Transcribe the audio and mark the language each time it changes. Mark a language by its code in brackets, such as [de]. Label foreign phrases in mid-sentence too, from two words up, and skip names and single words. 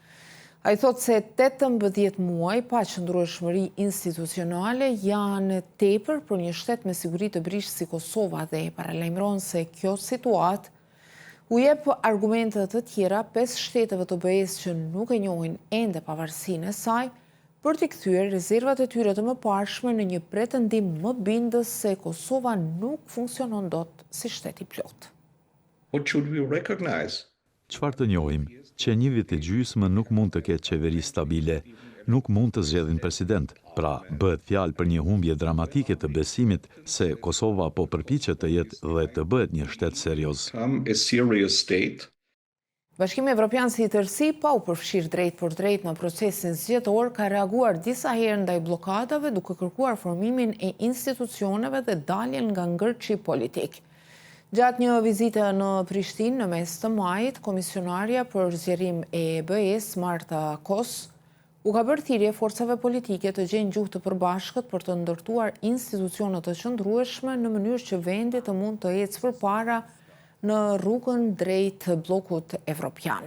[sq] Ai thotë se 18 muaj pa qëndrueshmëri institucionale janë tepër për një shtet me siguri të brishtë si Kosova dhe paralajmëron se kjo situatë u jep argumente të tjera 5 shteteve të BE-s që nuk e njohin ende pavarësinë e saj për t'i kthyer rezervat e tyre të mëparshme në një pretendim më bindës se Kosova nuk funksionon dot si shtet i plot. [en] What should we recognize? [sq] Çfarë të njohim? Që një vit e gjysmë nuk mund të ketë qeveri stabile, nuk mund të zgjedhin president. Pra, bëhet fjalë për një humbje dramatike të besimit se Kosova po përpiqet të jetë dhe të bëhet një shtet serioz. [en] A serious state. [sq] Bashkimi Evropian si tërësi, pa u përfshirë drejt për drejt në procesin zgjedhor, ka reaguar disa herë ndaj blokadave duke kërkuar formimin e institucioneve dhe daljen nga ngërçi politik. Gjatë një vizite në Prishtinë në mes të majit, komisionarja për zgjerim e BE-s Marta Kos u ka bërë thirrje forcave politike të gjejnë gjuhë të përbashkët për të ndërtuar institucione të qëndrueshme në mënyrë që vendi të mund të ecë përpara në rrugën drejt bllokut evropian.